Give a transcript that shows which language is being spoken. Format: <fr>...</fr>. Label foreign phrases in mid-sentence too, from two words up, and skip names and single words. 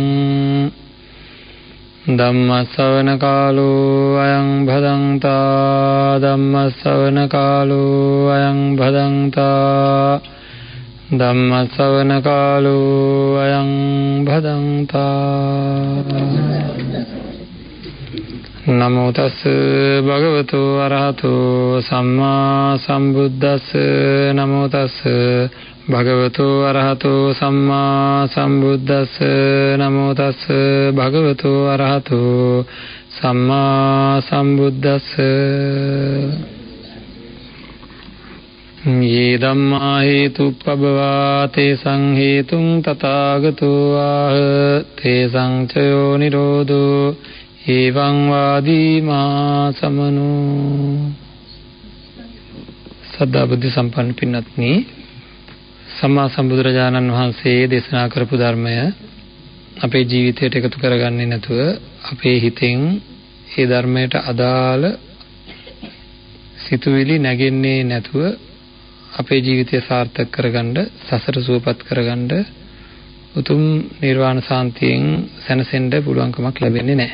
<pi>धम्मश्रवणकालो अयं भदन्ता धम्मश्रवणकालो अयं भदन्ता धम्मश्रवणकालो अयं भदन्ता नमो तस् भगवतो अरहतो सम्मा सम्बुद्धस् नमो तस् भगवतो अरहतो सम्मा सम्बुद्धस् नमो तस् भगवतो अरहतो सम्मा सम्बुद्धस् ये धम्मा हेतुपभवा तेषां हेतुं तथागतो आह तेषां च यो निरोधो एवं वादीमा समनो</pi> <si>සදා බුද්ධි සම්පන්න පින්නත්නී සම්මා සම්බුදුරජාණන් වහන්සේ දේශනා කරපු ධර්මය අපේ ජීවිතයට එකතු කරගන්නේ නැතුව අපේ හිතෙන් ඒ ධර්මයට අදාළ සිතුවිලි නැගෙන්නේ නැතුව අපේ ජීවිතය සාර්ථක කරගන්න සසර සුවපත් කරගන්න උතුම් නිර්වාණ සාන්තියෙන් සැනසෙන්න පුළුවන්කමක් ලැබෙන්නේ නැහැ.</si>